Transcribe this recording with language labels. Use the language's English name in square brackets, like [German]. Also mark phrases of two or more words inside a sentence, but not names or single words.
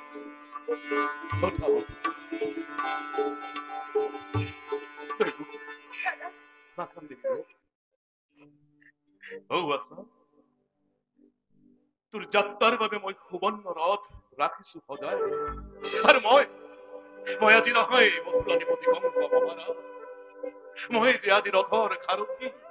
[Assamese] তোর যাত্রার বাবে মই সুবর্ণ রথ রাখিছো সজায় আর মই আজি নহয় মথুৰা নিপতি কংস মহাৰাজ, মই যে আজি ৰথৰ সাৰথী